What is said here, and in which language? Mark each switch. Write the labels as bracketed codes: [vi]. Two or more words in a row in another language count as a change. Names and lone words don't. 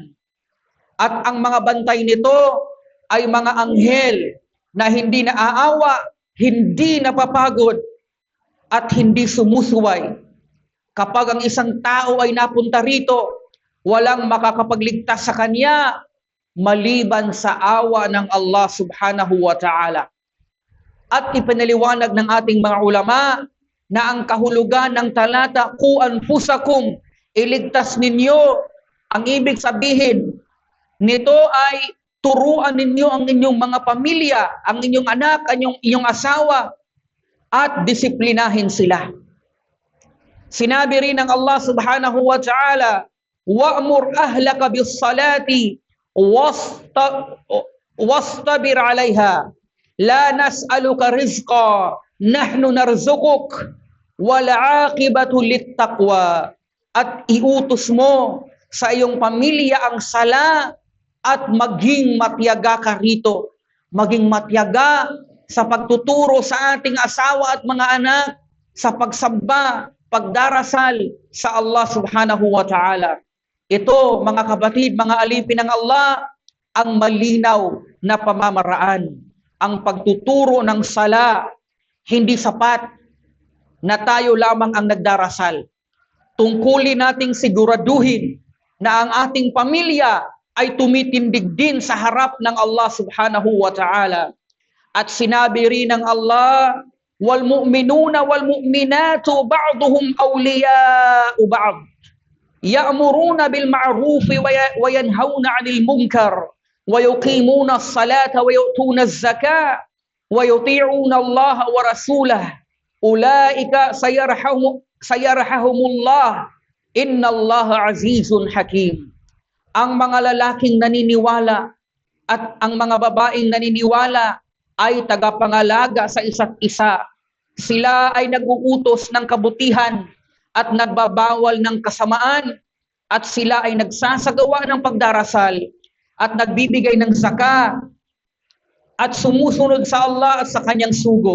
[tl] At ang mga bantay nito ay mga anghel na hindi naaawa, hindi napapagod, at hindi sumusuway. Kapag ang isang tao ay napunta rito, walang makakapagligtas sa kanya maliban sa awa ng Allah [ar] سبحانه وتعالى. [tl] At ipinaliwanag ng ating mga ulama na ang kahulugan ng talata, [ar] قوا أنفسكم, [tl] iligtas ninyo, ang ibig sabihin nito ay turuan ninyo ang inyong mga pamilya, ang inyong anak, ang inyong asawa, at disiplinahin sila. Sinabi rin ng Allah [ar] سبحانه وتعالى وأمر أهلك بالصلاة واصطبر عليها لا نسألك رزقا نحن نرزقك والعاقبة للتقوى. [tl] At iutos mo sa iyong pamilya ang sala at maging matyaga ka rito, maging matyaga sa pagtuturo sa ating asawa at mga anak, sa pagsamba, pagdarasal sa Allah [ar] سبحانه وتعالى. [tl] Ito, mga kapatid, mga alipin ng Allah, ang malinaw na pamamaraan. Ang pagtuturo ng sala, hindi sapat na tayo lamang ang nagdarasal. Tungkulin nating siguraduhin na ang ating pamilya ay tumitindig din sa harap ng Allah [ar] سبحانه وتعالى. [tl] At sinabi rin ng Allah, [ar] والمؤمنون والمؤمنات بعضهم أولياء بعض يأمرون بالمعروف وينهون عن المنكر ويقيمون الصلاة ويؤتون الزكاة ويطيعون الله ورسوله أولئك سيرحمهم الله إن الله عزيز حكيم. [tl] Ang mga lalaking naniniwala at ang mga babaeng naniniwala ay tagapangalaga sa isa't isa. Sila ay nag-uutos ng kabutihan at nagbabawal ng kasamaan, at sila ay nagsasagawa ng pagdarasal at nagbibigay ng zakat at sumusunod sa Allah at sa kanyang sugo.